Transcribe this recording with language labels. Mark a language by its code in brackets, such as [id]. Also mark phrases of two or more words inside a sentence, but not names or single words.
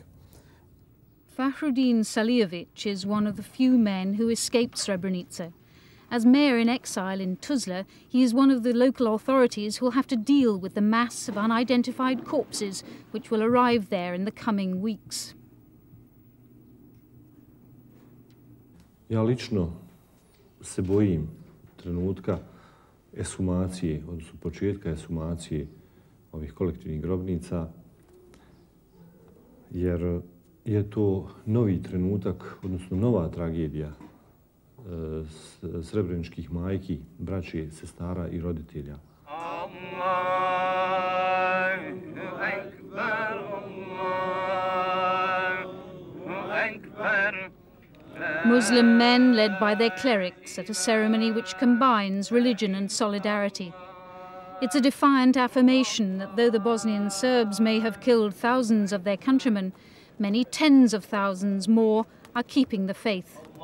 [en] Fahrudin Salijevic is one of the few men who escaped Srebrenica. As mayor in exile in Tuzla, he is one of the local authorities who will have to deal with the mass of unidentified corpses which will arrive there in the coming weeks. [bs] Ja lično se bojim trenutka eshumacije, odnosno početka eshumacije ovih kolektivnih grobnica, jer je to novi trenutak, odnosno nova tragedija srebreničkih majki, braće, sestara i roditelja. [en] Muslim men led by their clerics at a ceremony which combines religion and solidarity. It's a defiant affirmation that though the Bosnian Serbs may have killed thousands of their countrymen, many tens of thousands more are keeping the faith.